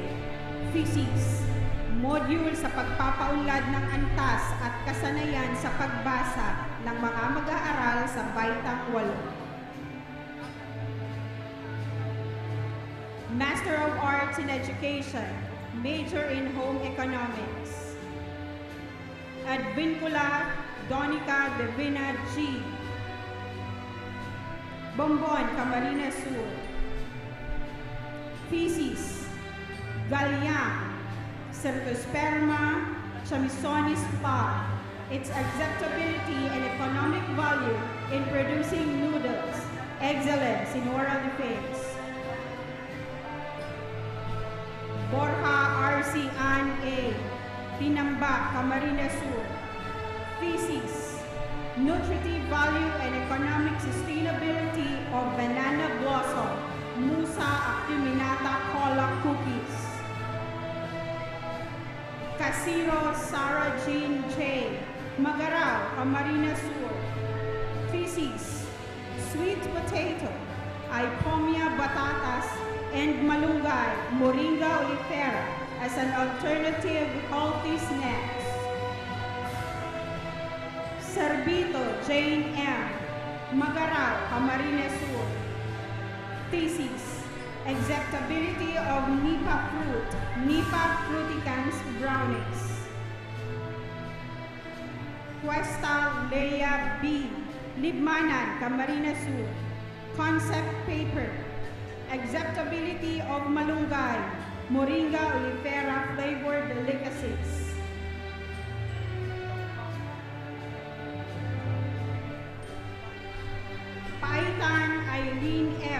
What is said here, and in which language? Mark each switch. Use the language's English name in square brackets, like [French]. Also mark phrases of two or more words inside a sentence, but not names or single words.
[Filipino] Thesis: Module sa pagpapaunlad ng antas at kasanayan sa pagbasa ng mga mag-aaral sa Baitang 8. [English] Master of Arts in Education, major in Home Economics. Advincula Donica Divina G. Bombon, Camarines Sur. Thesis: Galyang, Certosperma chamisonis par, its acceptability and economic value in producing noodles, excellence in oral defense. Borja R.C. Ann A. Tinamba, Camarines Sur. Thesis: Nutritive value and economic sustainability of banana blossom, Musa acuminata cola cookies. Casiro Sarah Jean J. Magarao, Camarines Sur. Thesis: Sweet potato, Ipomia batatas, and malunggay, Moringa oleifera as an alternative healthy snacks. Servito Jane M. Magarao, Camarines Sur. Thesis: Acceptability of Nipa fruit, Nipa fruticans brownies. Cuesta Leia B. Libmanan, Camarines Sur. Concept paper. Acceptability of malunggay, Moringa oleifera flavored delicacies. Paitan Eileen F.